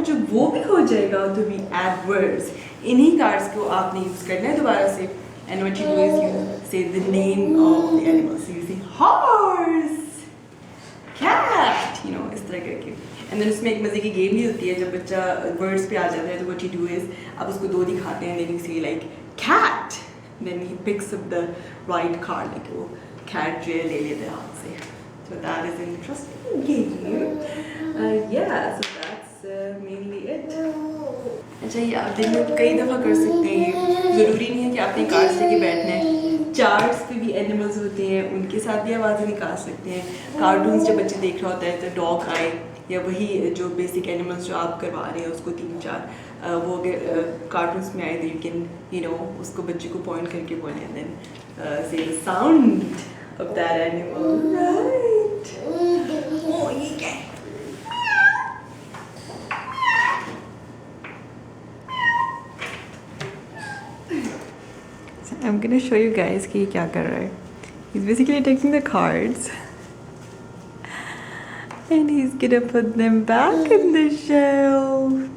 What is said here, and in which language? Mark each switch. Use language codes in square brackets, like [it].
[hi] और जब वो भी हो जाएगा तो [en] we add words, [hi] इन्हीं कार्ड्स को आपने यूज़ करना है दोबारा से। [en] And what you do is you say the name of the animal. So you say horse, cat, you know, [hi] इस तरह करके। And then उसमें एक मज़े की गेम भी होती है, जब बच्चा वर्ड्स पे आ जाता है तो [en] what you do is [hi] आप उसको दो दिखाते हैं, [en] then you say like cat, then he picks up the right card, like [hi] वो cat जो है ले लेते हैं हाथ से। [en] So that is an interesting game. Yeah, so that's mainly it. [hi] अच्छा, ये आप दिन में कई दफ़ा कर सकते हैं, ये ज़रूरी नहीं है कि आपने कार्ड्स लेके बैठना है। चार्ट्स पे भी एनिमल्स होते हैं, उनके साथ भी आवाज़ें निकाल सकते हैं। कार्टून्स जब बच्चे देख रहा होता है तो डॉग आए या वही जो बेसिक एनिमल्स जो आप करवा रहे हैं उसको 3-4 वो अगर कार्टून्स में आए तो [en] you can you know [hi] उसको बच्चे को पॉइंट करके बोले, [en] Then say the sound of that animal, right? [hi] ओह, ये क्या है? [en] I'm gonna show you guys [hi] कि ये क्या कर रहा है. [en] He's basically taking the cards and he's gonna put them back in the shelf.